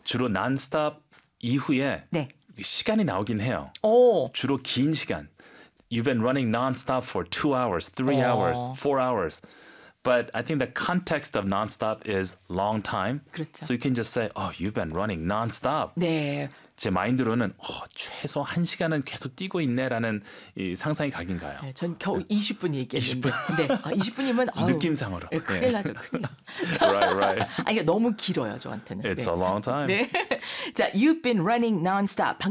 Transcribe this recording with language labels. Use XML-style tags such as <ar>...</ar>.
<ko>주로 non-stop 이후에 네. 시간이 나오긴 해요. 오. 주로 긴 시간.</ko> <en>You've been running non-stop for 2 hours, 3 hours, 4 hours. But I think the context of non-stop is long time.</en> <ko>그렇죠.</ko> <en>So you can just say, oh, you've been running non-stop.</en> <ko>네. 제 마인드로는 최소 1시간은 계속 뛰고 있네라는 이 상상이 가긴 가요. 네, 전 겨우 20분 얘기했는데. 20분. 네, 20분이면 아유, 느낌상으로. 네, 큰일 나죠. 큰일 나.</ko> <en>Right, right.</en> <ko>아니, 그러니까 너무 길어요, 저한테는.</ko> <en>It's 네. a long time. 네. 자, you've been running non-stop. 방금</en>